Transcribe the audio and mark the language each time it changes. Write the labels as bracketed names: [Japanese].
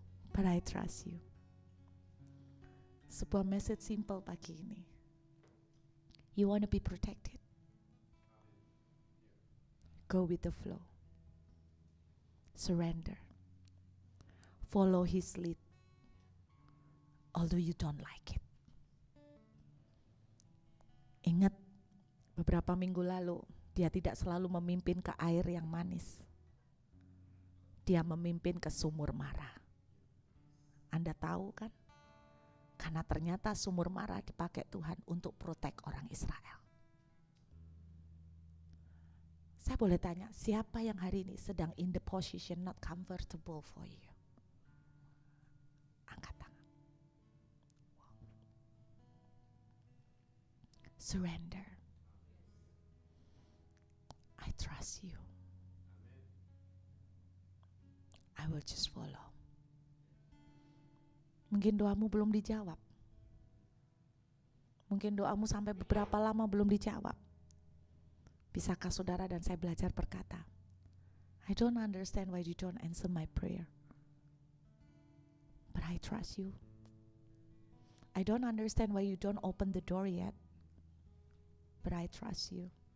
[English] But I trust you. [Indonesian] Sebuah [English] message simple [Indonesian] pagi ini. [English] You want to be protected. Go with the flow. Surrender. Follow his lead. Although you don't like it. [Indonesian] Ingat, beberapa minggu lalu, dia tidak selalu memimpin ke air yang manis. Dia memimpin ke sumur mara. Anda tahu kan? Karena ternyata sumur mara dipakai Tuhan untuk protect orang Israel. Saya boleh tanya, siapa yang hari ini sedang [English] in the position not comfortable for you? [Indonesian] Angkat tangan. Wow. [English] Surrender. I trust you. I will just follow. [Indonesian] Mungkin doamu belum dijawab. Mungkin doamu sampai beberapa lama belum dijawab. Bisakah saudara dan saya belajar berkata, [English] I don't understand why you don't answer my prayer. But I trust you. I don't understand why you don't open the door yet. But I trust you.